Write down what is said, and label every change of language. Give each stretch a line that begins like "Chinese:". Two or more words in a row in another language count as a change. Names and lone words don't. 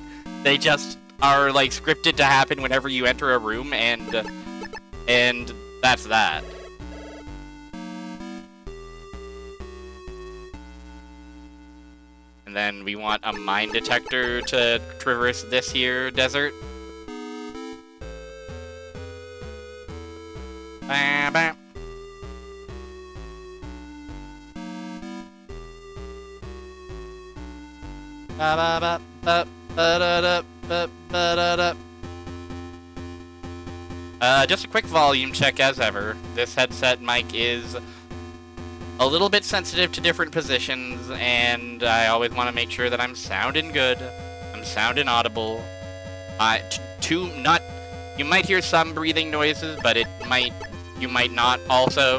English: They just are, like, scripted to happen whenever you enter a room, and that's that. And then we want a mine detector to traverse this here desert. Bam, bam. Ba ba ba ba ba da da ba ba da da. Just a quick volume check as ever. This headset mic is a little bit sensitive to different positions, and I always want to make sure that I'm sounding good. I'm sounding audible. You might hear some breathing noises, but you might not also.